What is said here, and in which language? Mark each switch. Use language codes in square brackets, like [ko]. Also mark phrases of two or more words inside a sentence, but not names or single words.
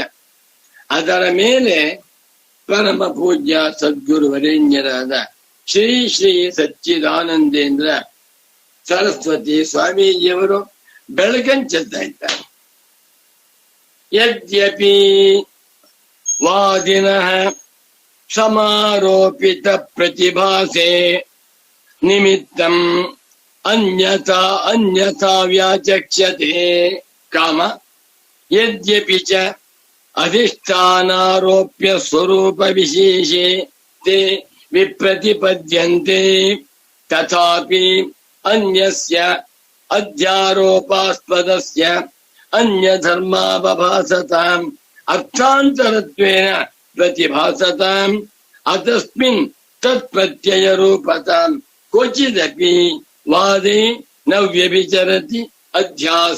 [kn] ಅದರ ಮೇಲೆ ಪರಮ ಪೂಜ್ಯ ಸದ್ಗುರು ವರೇಣ್ಯರಾದ ಶ್ರೀ ಶ್ರೀ ಸಚ್ಚಿದಾನಂದೇಂದ್ರ ಸರಸ್ವತಿ ಸ್ವಾಮೀಜಿಯವರು ಬೆಳಕಂಚೆತ್ತಾ ಇದ್ದಾರೆ. [sa] ಯದ್ಯಪಿ ವಾದಿನಃ ಸಮಾರೋಪಿತ ಪ್ರತಿಭಾಸೆ ನಿಮಿತ್ತಂ ಅನ್ಯಥಾ ವ್ಯಾಚಕ್ಷ್ಯತೆ ಕಾಮ, ಯದ್ಯಪಿ ಚ ಅಧಿಷ್ಠಾನಾರೋಪ್ಯ ಸ್ವರೂಪ ವಿಶೇಷೆ ತೇ ವಿಪ್ರತಿಪದ್ಯಂತೆ ತಥಾಪಿ ಅನ್ಯಸ್ಯ ಅಧ್ಯಾರೋಪಾಸ್ಪದಸ್ಯ ಅನ್ಯ ಧರ್ಮಾವಭಾಸತಾಂ ಅರ್ಥಾಂತರತ್ವೇನ ಪ್ರತಿಭಾಸತಾಂ ಅತಸ್ಮಿನ್ ತತ್ಪ್ರತ್ಯಯ ರೂಪತಾಂ ಕ್ವಚಿದಪಿ ವಾದೇ ನ ವ್ಯಭಿಚರತಿ ಅಧ್ಯಾಸ.